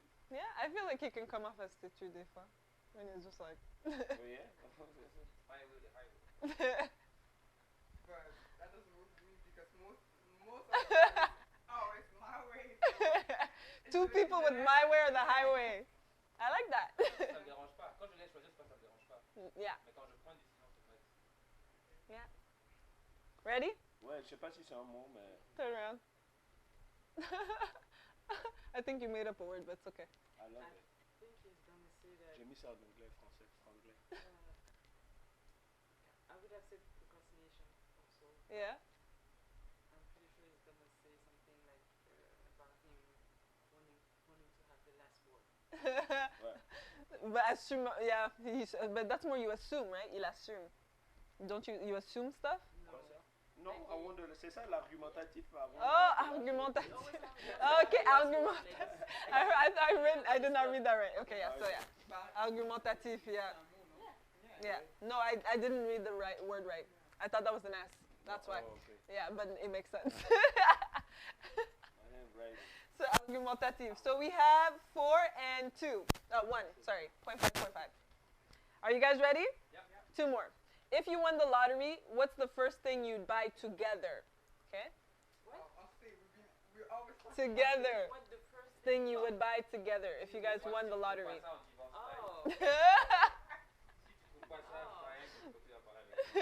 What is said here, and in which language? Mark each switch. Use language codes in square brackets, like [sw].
[en] Yeah, I feel like he can come off as [fr] têtu des fois. [en] When he's just like. Oh, yeah? My way, the highway. But that doesn't work for me because most of the time, oh, it's my way. Two people with my way or the highway. I like that. [fr] Ça me dérange pas. Quand je laisse choisir, c'est pas que ça me dérange pas. [en] Yeah. [fr] Mais quand je prends une décision, c'est vrai. [en] Ready? [fr] Ouais, je sais pas si c'est un mot, mais [en] Turn around. I think you made up a word, but it's okay. I love it. I think he's gonna say that. [fr] J'ai mis ça en anglais, français, franglais. [en] I would have said procrastination also. Yeah. I'm pretty sure he's gonna say something like about him wanting to have the last word. But assume, yeah. But that's more you assume, right? [fr] Il assume. [en] Don't you assume stuff? [fr] Quoi ça? Non, [en] I wonder, [fr] c'est ça l'argumentatif. [en] Oh, argumentatif. Okay, argumentatif. I did not read that right. Okay, yeah. So yeah, argumentatif. Yeah. Yeah. No, I didn't read the right word right. I thought that was an S. That's why. Oh, okay. Yeah, but it makes sense. I didn't write it. So argumentative. So we have 4 and 2. 1. Sorry. 0.5. Are you guys ready? Yep. 2 more. If you won the lottery, what's the first thing you'd buy together? Okay. I'll say we always talk Together. What the first Thing you would buy together if you guys won the lottery. [fr] Pas ça, on divorce pas. [en] Oh. [fr] Si tu trouves pas ça, pareil, tu peux continuer à parler avec.